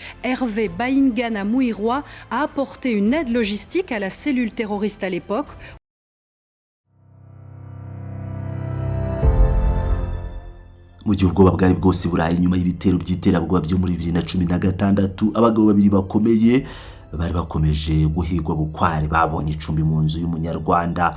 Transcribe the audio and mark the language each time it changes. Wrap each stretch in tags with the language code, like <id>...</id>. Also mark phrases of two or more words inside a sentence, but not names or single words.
<fr>Hervé Bayingana Muirwa a apporté une aide logistique à la cellule terroriste à l'époque.</fr> <rw>Mu gihe ubwoba bwari bwose burayi nyuma y'ibitero by'iterabwoba byo muri 2016 abagabo babiri bakomeye bari bakomeje guhigwa bukware babonye icumbi mu nzu y'umunyarwanda.</rw>